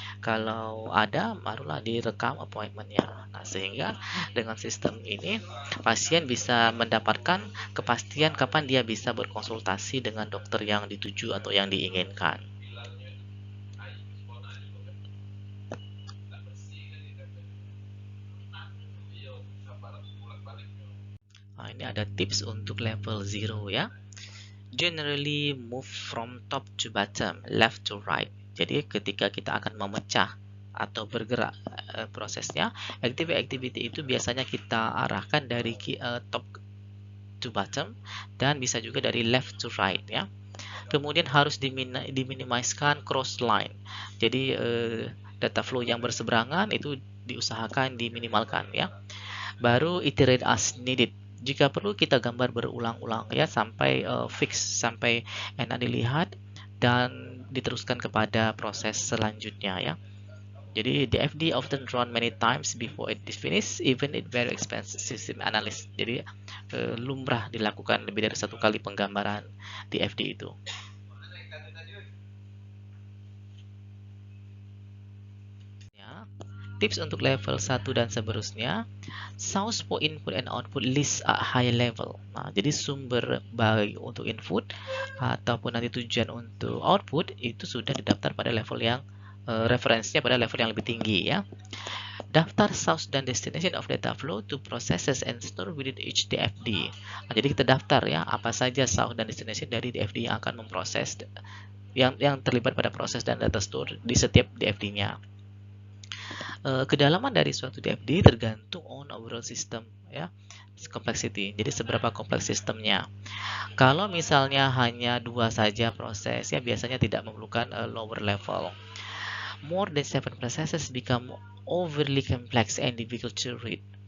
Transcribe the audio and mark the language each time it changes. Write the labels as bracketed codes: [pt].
[id] Kalau ada, barulah direkam appointmentnya. Nah, sehingga dengan sistem ini pasien bisa mendapatkan kepastian kapan dia bisa berkonsultasi dengan dokter yang dituju atau yang diinginkan. Ini ada tips untuk level 0 ya. [en] Generally move from top to bottom, left to right. [id] Jadi ketika kita akan memecah atau bergerak prosesnya, activity itu biasanya kita arahkan dari [en] top to bottom [id] dan bisa juga dari [en] left to right [id] ya. Kemudian harus diminimaliskan cross line. Jadi data flow yang berseberangan itu diusahakan diminimalkan ya. Baru [en] iterate as needed. [id] Jika perlu kita gambar berulang-ulang ya sampai fix, sampai enak dilihat dan diteruskan kepada proses selanjutnya ya. [en] Jadi DFD often run many times before it is finished, even it very expensive system analysis. [id] Jadi lumrah dilakukan lebih dari satu kali penggambaran DFD itu. Tips untuk level 1 dan seterusnya, [en] source for input and output list at high level. [id] Nah, jadi sumber baik untuk input ataupun nanti tujuan untuk output itu sudah didaftar pada level yang referensinya pada level yang lebih tinggi ya. [en] Daftar source dan destination of data flow to processes and store within each DFD. [id] Nah, jadi kita daftar ya apa saja source dan destination dari DFD yang akan memproses yang terlibat pada proses dan data store di setiap DFD-nya. Kedalaman dari suatu DFD tergantung [en] on overall system [id] ya, complexity. Jadi seberapa kompleks sistemnya. Kalau misalnya hanya 2 saja proses ya biasanya tidak memerlukan lower level. [en] More than 7 processes become overly complex and difficult to read.